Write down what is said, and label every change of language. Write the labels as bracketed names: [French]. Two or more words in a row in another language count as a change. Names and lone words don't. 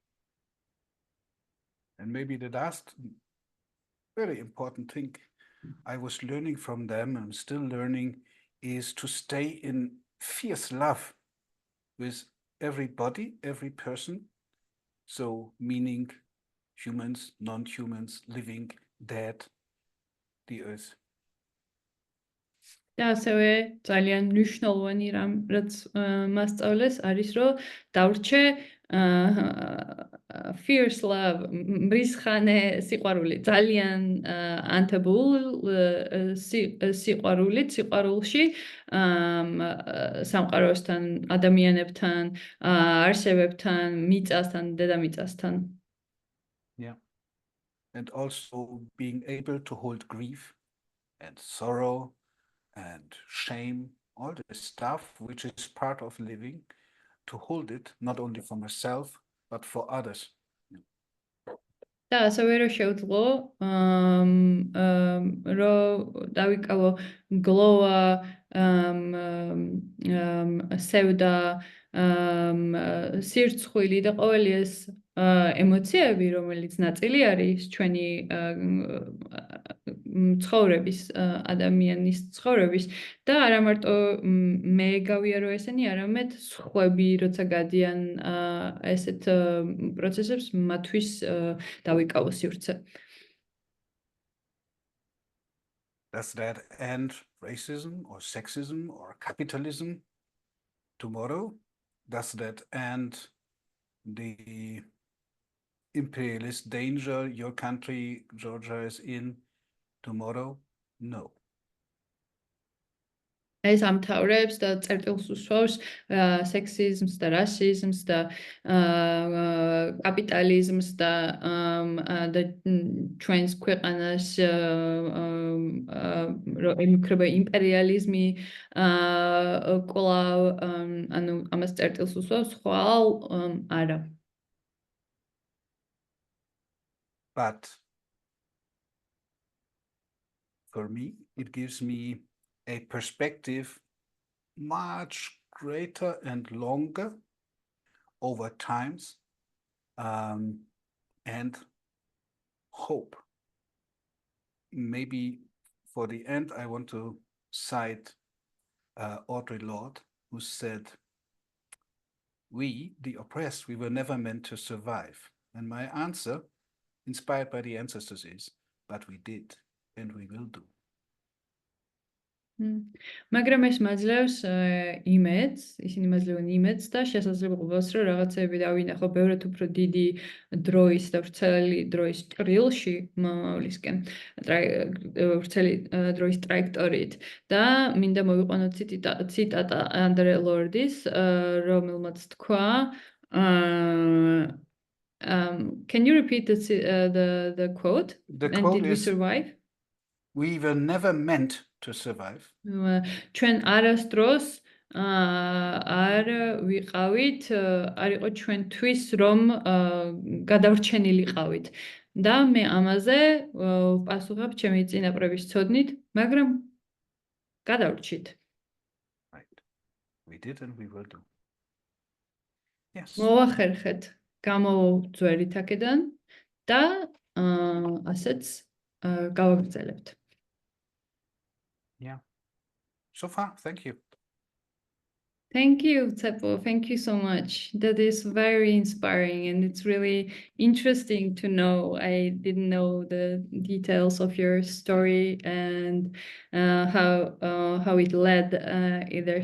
[English] And maybe the last very important thing I was learning from them, I'm still learning, is to stay in fierce love with everybody, every person. So meaning humans, non-humans, living, dead, the earth. [Georgian] და ასევე ძალიან მნიშვნელოვანი რამ რაც მასწავლეს არის რომ დავრჩე [English] fierce love [Georgian] მრისხანე სიყვარული ძალიან ანთებულ სიყვარულში სამყაროსთან ადამიანებთან არსებებთან მიწასთან დედამიწასთან. [English] Yeah. And also being able to hold grief and sorrow and shame, all the stuff which is part of living, to hold it not only for myself but for others. [Georgian] და ასევე რომ შევძლო რომ დავიკავო გლოვა სევდა სირცხვილი და ყოველი ეს ემოციები რომელიც ნაწილი არის ჩვენი ცხოვრების ადამიანის ცხოვრების და არა მარტო მე გავიარო ესენი არამედ სხვები როცა გადიან ესეთ პროცესებს მათთვის დავიკავო სივრცე. [English] Does that end racism or sexism or capitalism tomorrow? Does that end the imperialist danger your country, Georgia, is in tomorrow? No. [Georgian] ეს ამთავრებს და წერტილს უსვავს სექსიზმს და რასიზმს და კაპიტალიზმს და ჩვენს ქვეყანას ემუქრება იმპერიალიზმი კვლავ ანუ ამას წერტილს უსვავს ხვალ არა. [English] But for me, it gives me a perspective much greater and longer over times, and hope. Maybe for the end, I want to cite Audre Lorde, who said, "We, the oppressed, we were never meant to survive." And my answer, inspired by the ancestors, is, but we did, and we will do. [Georgian] მაგრამ ეს მაძლევს იმედს, ისინი მაძლევენ იმედს და შესაძლებლობას, რომ რაღაცები დავინახო ბევრად უფრო დიდი დროის და ვრცელი დროის ჭრილში მომავლისკენ, ვრცელი დროის ტრაექტორიით და მინდა მოვიყვანო ციტატა ანდრე ლორდის, რომელმაც თქვა [English] Can you repeat the quote? The And quote did we is, survive? "We were never meant to survive." [Georgian] ჩვენ არასდროს არ ვიყავით, არ იყო ჩვენთვის რომ გადავრჩენილიყავით. და მე ამაზე ვპასუხებ ჩემი წინაპრების ცოდნით, მაგრამ გადავრჩით. [English] Right. We did and we will do. Yes. [Georgian] მოვახერხეთ, გამოვძვერით აქედან და ასეც გავაგრძელებთ. [English] Yeah. So far, thank you. Thank you, Czepo. Thank you so much. That is very inspiring and it's really interesting to know. I didn't know the details of your story and how it led either.